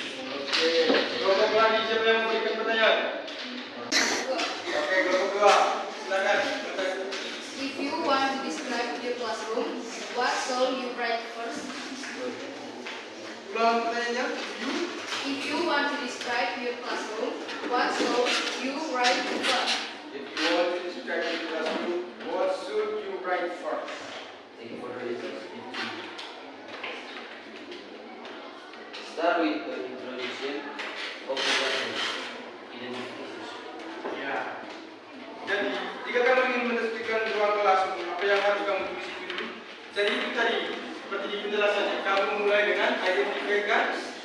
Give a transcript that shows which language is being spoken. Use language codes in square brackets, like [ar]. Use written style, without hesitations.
[id] Oke, kelompok lagi siapa yang memberikan pertanyaan? Oke, kelompok dua. Silakan. [en] If you want to describe your classroom, what shall you write first? [id] Ulang pertanyaannya. [en] If you want to describe your classroom, what shall you write first? If you want to describe your classroom, what should you write first? Thank you for the answers. Start with the introduction of the classroom. Identification. [id] Ya. Jadi, jika kamu ingin mendeskripsikan ruang kelas, apa yang harus kamu tulis itu dulu? Jadi itu tadi, seperti di penjelasannya, kamu mulai dengan identifikasi.